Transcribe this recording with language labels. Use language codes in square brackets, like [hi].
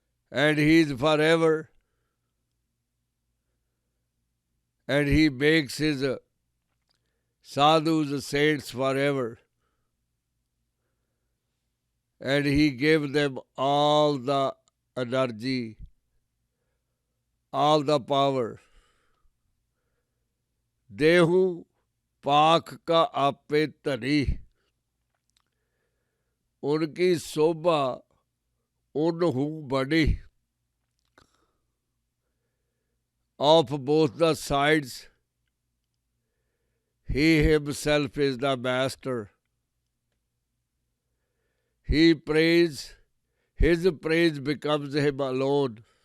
[en] And he is forever, and he makes his sadhus, saints forever. And he gave them all the energy, all the power. [pa] देहु पाख का आपे धनी, उनकी शोभा उनहु बनी। [en] Of both the sides, he himself is the master. He prays, his praise becomes him alone.